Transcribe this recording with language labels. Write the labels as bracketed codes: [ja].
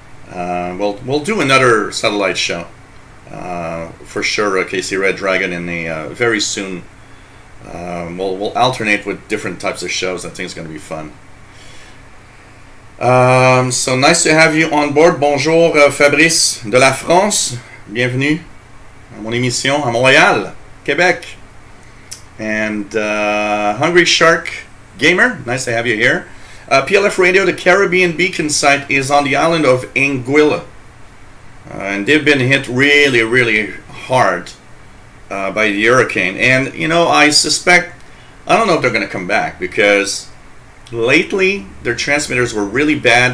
[en] We'll do another satellite show for sure. KC Red Dragon in the very soon. We'll alternate with different types of shows. I think it's going to be fun. So nice to have you on board. [fr] Bonjour Fabrice de la France. Bienvenue à mon émission à Montréal, Québec. [en] And Hungry Shark Gamer, nice to have you here. PLF Radio, the Caribbean Beacon site is on the island of Anguilla. And they've been hit really, really hard by the hurricane. And, you know, I suspect, I don't know if they're going to come back, because lately their transmitters were really bad.